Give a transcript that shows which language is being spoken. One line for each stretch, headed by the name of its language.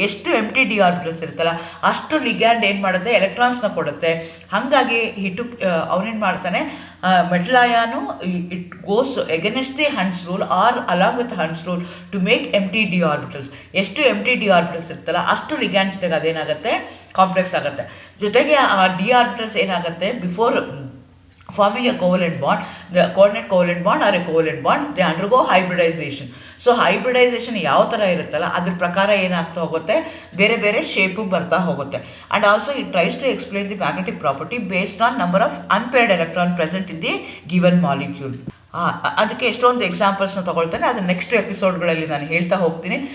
Kannada: ಎಷ್ಟು ಎಂಟಿ D orbitals ಇರುತ್ತಲ್ಲ ಅಷ್ಟು ಲಿಗ್ಯಾಂಡ್ ಏನು ಮಾಡುತ್ತೆ, ಎಲೆಕ್ಟ್ರಾನ್ಸ್ನ ಕೊಡುತ್ತೆ. ಹಾಗಾಗಿ ಅವನೇನು ಮಾಡ್ತಾನೆ,
English: Metal ion it goes against the Hund's rule or along with Hund's rule to make empty d orbitals.
Kannada: ಎಷ್ಟು ಎಂಟಿ ಡಿ ಆರ್ಬಿಟಲ್ಸ್ ಇರ್ತಲ್ಲ ಅಷ್ಟು ಲಿಗ್ಯಾಂಡ್ ಜೊತೆಗೆ ಅದೇನಾಗುತ್ತೆ, ಕಾಂಪ್ಲೆಕ್ಸ್ ಆಗುತ್ತೆ. ಜೊತೆಗೆ ಆ ಡಿ ಆರ್ಬಿಟಲ್ಸ್ ಏನಾಗುತ್ತೆ,
English: Before forming a covalent bond, the coordinate covalent bond or a covalent bond, they undergo hybridization.
Kannada: So hybridisation ಯಾವ ಥರ ಇರುತ್ತಲ್ಲ ಅದ್ರ ಪ್ರಕಾರ ಏನಾಗ್ತಾ ಹೋಗುತ್ತೆ, ಬೇರೆ ಬೇರೆ ಶೇಪು ಬರ್ತಾ ಹೋಗುತ್ತೆ.
English: And also it tries to explain the magnetic property based on number of unpaired electron present in the given molecule.
Kannada: ಅದಕ್ಕೆ ಎಷ್ಟೊಂದು ಎಕ್ಸಾಂಪಲ್ಸ್ನ ತೊಗೊಳ್ತಾನೆ, ಅದು ನೆಕ್ಸ್ಟ್ ಎಪಿಸೋಡ್ಗಳಲ್ಲಿ ನಾನು ಹೇಳ್ತಾ ಹೋಗ್ತೀನಿ.